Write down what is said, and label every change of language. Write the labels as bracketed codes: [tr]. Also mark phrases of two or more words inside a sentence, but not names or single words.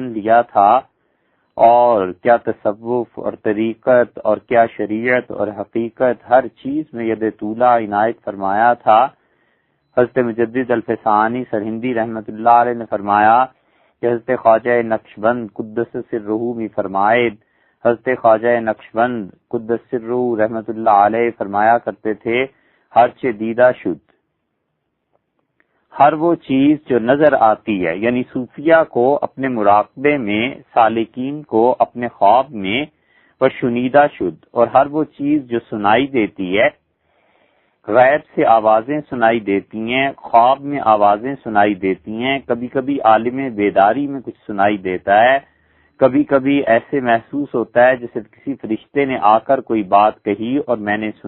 [ur] لیا تھا، اور کیا تصوف اور طریقت اور کیا شریعت اور حقیقت ہر چیز میں ید طولہ عنایت فرمایا تھا، حضرت مجدد الفسانی سرہندی [ar] رحمۃ اللہ علیہ [ur] نے فرمایا کہ حضرت خواجہ نقشبند [ar] قدس سرہ [fa] می فرمائے، [ur] حضرت خواجہ نقشبند [ar] قدس سرہ رحمۃ اللہ علیہ [ur] فرمایا کرتے تھے، [fa] ہر چہ دیدہ شد، [ur] ہر وہ چیز جو نظر آتی ہے، یعنی صوفیہ کو اپنے مراقبے میں، سالکین کو اپنے خواب میں، [fa] و شنیدہ شد، [ur] اور ہر وہ چیز جو سنائی دیتی ہے، غیب سے آوازیں سنائی دیتی ہیں، خواب میں آوازیں سنائی دیتی ہیں، کبھی کبھی عالم بیداری میں کچھ سنائی دیتا ہے، کبھی کبھی ایسے محسوس ہوتا ہے جیسے کسی فرشتے نے آ کر کوئی بات کہی اور میں نے سن